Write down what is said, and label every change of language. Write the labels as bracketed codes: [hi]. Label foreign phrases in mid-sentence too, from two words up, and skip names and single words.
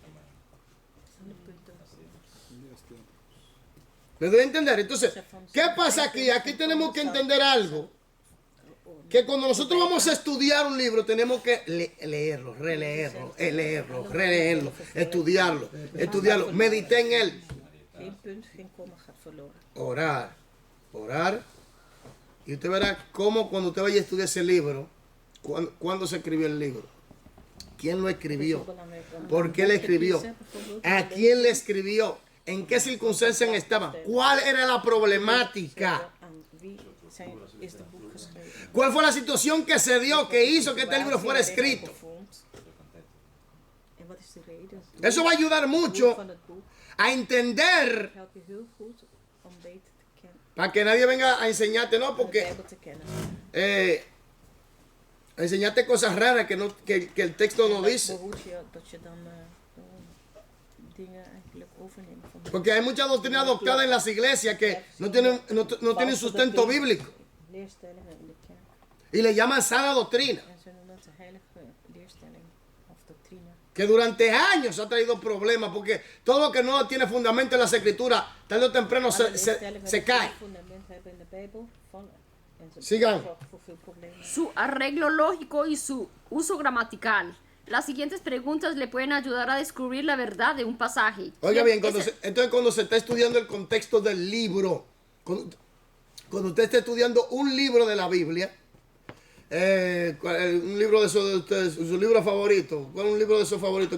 [es] ¿Me doy a entender? Entonces, ¿qué pasa aquí? Aquí tenemos que entender algo. Que cuando nosotros vamos a estudiar un libro, tenemos que leerlo, releerlo, releerlo, estudiarlo, meditar en él. [nl] Geen punt, geen komma gaat verloren. [es] Orar. Y usted verá cómo cuando usted vaya a estudiar ese libro, cuándo se escribió el libro, quién lo escribió, por qué le escribió, a quién le escribió, en qué circunstancias estaban, cuál era la problemática, [nl] Aan wie is het boek geschreven? [es] cuál fue la situación que se dio, que hizo que este libro fuera escrito. [nl] En wat is de reden? [es] Eso va a ayudar [nl] Doel [es] mucho [nl] van het boek [es] a entender, [nl] helpt je heel goed om beter te kennen, [es] para que nadie venga a enseñarte, no, [nl] de [es] porque [nl] Bijbel te kennen. [es] a enseñarte cosas raras que el texto no [nl] Dat [es] dice. [nl] behoedt je dat je dan dingen eigenlijk overneemt van de [es] Porque hay mucha doctrina adoptada en las iglesias que no tienen sustento bíblico [nl] leerstellingen in de kerk. [es] y le llaman sana doctrina, [nl] En ze noemen het heilige leerstelling of doctrine. [es] que durante años ha traído problemas porque todo lo que no tiene fundamento en las escrituras, tarde o temprano [nl] Alle leerstellingen [es] se [nl] die [es] cae. [nl] geen fundament hebben in de Bijbel vallen. En ze [es] Sigan. [nl] zorgen voor veel problemen. [es] Su arreglo lógico y su uso gramatical. Las siguientes preguntas le pueden ayudar a descubrir la verdad de un pasaje. Oiga ¿Quién bien, es entonces cuando se está estudiando el contexto del libro, cuando usted está estudiando un libro de la Biblia, un libro de esos de ustedes, su libro favorito, ¿cuál es un libro de esos favoritos?